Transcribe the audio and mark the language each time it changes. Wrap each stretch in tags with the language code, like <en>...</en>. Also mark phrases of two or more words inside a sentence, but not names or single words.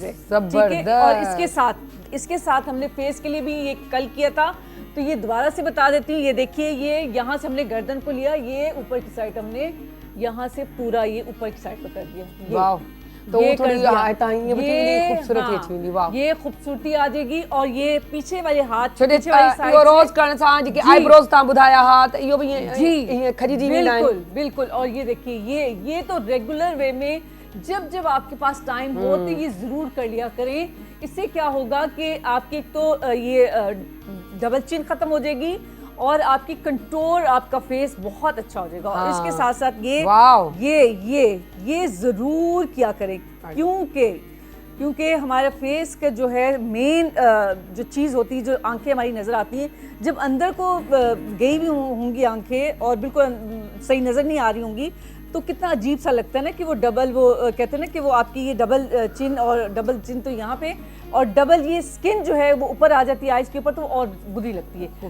<ur>چیز ہے، ٹھیک ہے. اور اسکے ساتھ ہمنے فیس کے لیے بھی یہ کل کیا تھا، تو یہ دوبارہ سے بتا دیتی ہوں. یہ دیکھیے، یہ یہاں سے ہمنے گردن کو لیا، یہ اوپر کی سائیڈ ہمنے یہاں سے پورا یہ اوپر کی سائیڈ کو کر دیا. واہ، تو یہ تھوڑی کر دیا. یہ خوبصورتی ہاں,</ur> <sd>अची वेंदी। वाह,</sd> <ur>یہ خوبصورتی آ جائے گی۔ اور یہ پیچھے والے ہاتھ,</ur> <sd>छो</sd> <ur>پیچھے والی سائیڈ</ur> <sd>इहो रोज करण सां जेके आईब्रोज ता बुधाया हा त इहो भी</sd> <ur>جی</ur> <sd>खजीजी वेंदा आहिनि।</sd> <ur>بالکل بالکل. اور یہ دیکھیے، یہ تو</ur> <en>regular way</en> <ur>میں جب جب آپکے پاس ٹائم ہو تو یہ ضرور کر لیا کریں. اس سے کیا ہوگا کہ آپکی ایک تو یہ</ur> <en>double chin</en> <ur>ختم ہو جائے گی اور آپکی کنٹور، آپکا فیس بہت اچھا ہو جائے گا. اور اسکے ساتھ ساتھ یہ ضرور کیا کریں، کیونکہ ہمارے فیس کا جو ہے مین جو چیز ہوتی ہے، جو آنکھیں ہماری نظر آتی ہیں، جب اندر کو گئی ہوئی ہوں گی آنکھیں اور بالکل صحیح نظر نہیں آ رہی ہوں گی، تو کتنا عجیب سا لگتا ہے نا کہ وہ ڈبل، وہ کہتے ہیں نا کہ وہ آپکی یہ</ur> <en>double chin,</en> <ur>، اور</ur> <en>double chin</en> <ur>تو یہاں پہ، اور ڈبل یہ سکن جو ہے وہ اوپر آ جاتی ہے آئز کے اوپر، تو اور بری لگتی ہے.</ur>